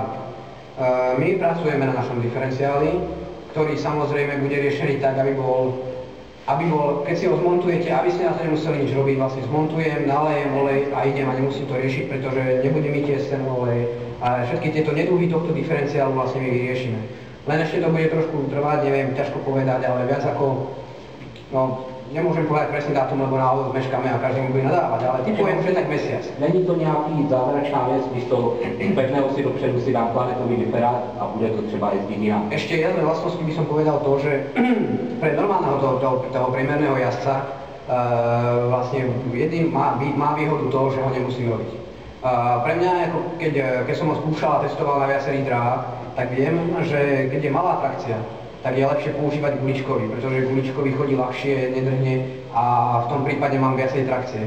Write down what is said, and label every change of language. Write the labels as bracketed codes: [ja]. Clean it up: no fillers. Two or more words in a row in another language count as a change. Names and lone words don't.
[sk] My pracujeme na našom diferenciáli, ktorý samozrejme bude riešený tak, aby bol, keď si ho zmontujete, aby ste na to nemuseli nič robiť, vlastne zmontujem, nalejem olej a idem a nemusím to riešiť, pretože nebudem mi tiesť ten olej a všetky tieto neduhy tohto diferenciálu vlastne my vyriešime. Len ešte to bude trošku trvať, neviem, ťažko povedať, ale viac ako, no, nemôžem povedať presný dátum, lebo náhodou zmeškáme a každý mu bude nadávať, ale typujem, že tak mesiac. [cs] Není to nějaký zázračná věc, když to pevného si dopředu si dám planetový diferát a bude to třeba jezdit jinak? [sk] Ešte jedné vlastnosti by som povedal to, že pre normálneho toho priemerného jazdca vlastne jedným má výhodu to, že ho nemusím robiť. Pre mňa, keď som ho skúšal a testoval na viacerých dráhach, tak viem, že keď je malá trakcia, tak je lepšie používať guličkový, pretože guličkový chodí ľahšie, nedrhne a v tom prípade mám viacej trakcie.